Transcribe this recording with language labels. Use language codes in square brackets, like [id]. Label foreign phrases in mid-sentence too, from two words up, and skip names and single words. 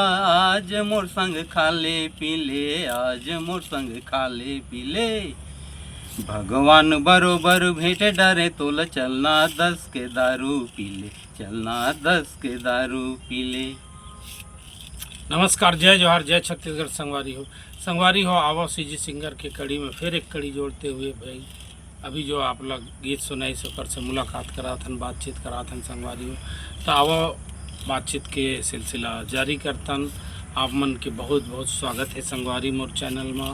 [hne] आज मोर संग खा ले पी ले, आज मोर संग खा ले पी ले। भगवान बरोबर भेंट डरे तोला चलना 10 के दारू पी ले, चलना 10 के दारू पी ले। नमस्कार, जय जोहार, जय छत्तीसगढ़। संगवारी हो आवो सीजी सिंगर के कड़ी में फिर एक कड़ी जोड़ते हुए भाई अभी जो आप लोग गीत सुनाई सकर से मुलाकात करा थन, बातचीत करा थन संगवारी हो। तो आवो बातचीत के सिलसिला जारी करतन। आप मन के बहुत बहुत स्वागत है संगवारी मोर चैनल में।